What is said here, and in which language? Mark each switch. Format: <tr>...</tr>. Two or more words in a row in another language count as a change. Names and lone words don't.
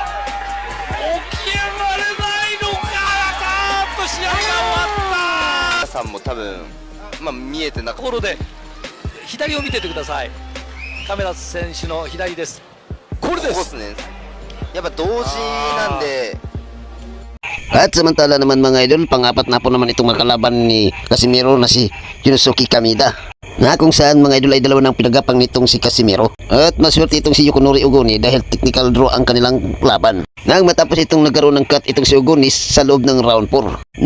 <ja>起き上がれないのか。試合が終わった。皆さんも多分見えてなかったところで左を見ててください。カメラ選手の左です。これです。ここですね。やっぱ同時なんで。</ja> <tl>At samantala naman mga idol, pang-apat na po naman itong makalaban ni Casimiro na si Kiyusuke Kamida. Na kung saan mga idol ay dalawa ng pinagapang nitong si Casimiro. At maswerte itong si Yukonori Ogoni dahil technical draw ang kanilang laban. Nang matapos itong nagkaroon ng cut itong si Ogonis sa loob ng round 4.</tl>